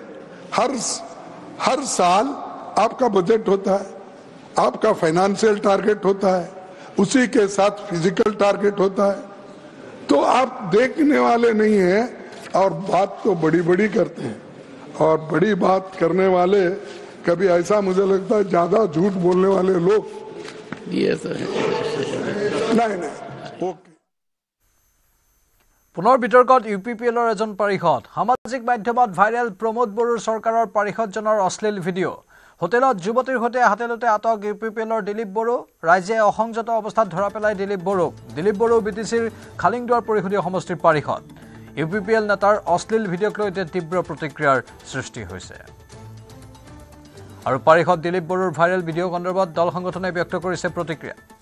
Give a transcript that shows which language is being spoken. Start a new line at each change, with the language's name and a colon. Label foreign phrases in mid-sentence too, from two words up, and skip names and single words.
Hindi: हर साल आपका बजट होता है आपका
English: financial target
Hindi: होता है उसी के साथ
English: physical target
Hindi: होता है तो आप देखने वाले नहीं हैं और बात तो बड़ी बड़ी करते हैं और बड़ी बात करने वाले कभी ऐसा मुझे लगता है ज्यादा झूठ बोलने वाले लोग नहीं ओके
Assamese: পুনৰ বিতৰ্কত ইউপিপিএলৰ এজন পাৰিষদ সামাজিক মাধ্যমত ভাইৰেল প্ৰমোদ বড়োৰ চৰকাৰৰ পাৰিষদজনৰ অশ্লীল ভিডিঅ' হোটেলত যুৱতীৰ সৈতে হাতেলতে আটক ইউপিপিএলৰ দিলীপ বড়ো ৰাইজে অসংযত অৱস্থাত ধৰা পেলাই দিলীপ বড়ো বিটিচিৰ খালিংদুৱাৰ পৰিষদীয় সমষ্টিৰ পাৰিষদ ইউপিপিএল নেতাৰ অশ্লীল ভিডিঅ'ক লৈ তীব্ৰ প্ৰতিক্ৰিয়াৰ সৃষ্টি হৈছে আৰু পাৰিষদ দিলীপ বড়োৰ ভাইৰেল ভিডিঅ' সন্দৰ্ভত দল সংগঠনে ব্যক্ত কৰিছে প্ৰতিক্ৰিয়া